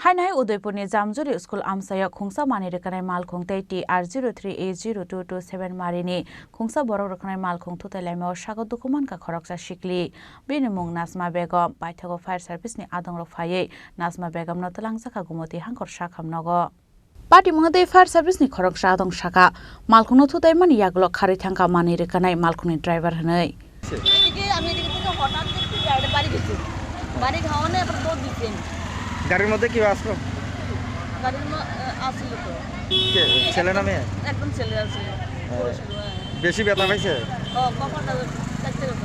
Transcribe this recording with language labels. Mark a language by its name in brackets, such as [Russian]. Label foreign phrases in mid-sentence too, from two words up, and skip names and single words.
[Kok Borok] Hainohai Udaipur ni Jamjuri School Amchaio khungsa mani rekanai malkhung tei TR03A0227 marini khungsa borok rekanai malkhung thutelaimao Sago Dokhomankha Khoroksa Sikli bini mung Nasma Begum Paithago [English] Fire Service [Kok Borok] ni adongrok phaiye Nasma Begum no talangjaka gumoti hangkor sakhamnogo Patimungo [English] Fire Service [Kok Borok] ni Khoroksa adong saka malkhung no thutaimani yaglo khari thangka mani rekanai malkhungni driver hanai [Bangla] গাড়ির মধ্যে কি আসলো গাড়ির আসলো তো ছেলে না মেয়ে একদম ছেলে আছে বেশি ব্যথা পাইছে ও কপালটা কাটতে গেছে